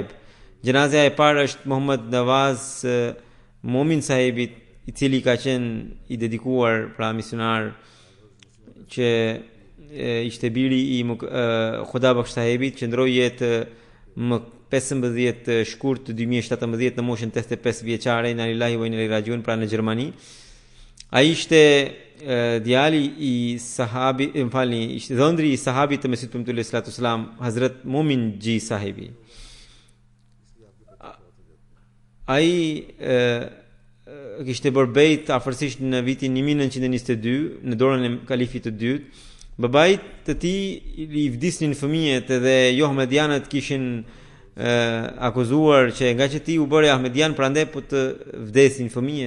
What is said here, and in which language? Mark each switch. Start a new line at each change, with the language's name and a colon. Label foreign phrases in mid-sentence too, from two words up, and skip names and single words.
Albanian: Gjenazja e parë është Muhammad Nawaz Momin sahibit, i cili ka qenë i dedikuar pra misionar, që ishte biri i Khuda Bakhsh sahibit, që ndroi jetë më 15 shkurt 2017 në moshën 85 vjeçare,
Arabic: إنا لله وإنا إليه راجعون,
Albanian: pra në Gjermani. Ai ishte djali i ishte dhëndri i sahabit të Mesihut Premtuar
Arabic: صلى الله عليه وسلم,
Albanian: Hazrat Momin Ji sahibi. Ai kishte bërë bejt afërsisht në vitin 1922 në dorën e kalifit të dytë. Babait të tij i vdisnin fëmijët dhe jo ahmedianët kishin akuzuar që nga që ti u bëre ahmedian, prandaj po të vdesin fëmijët.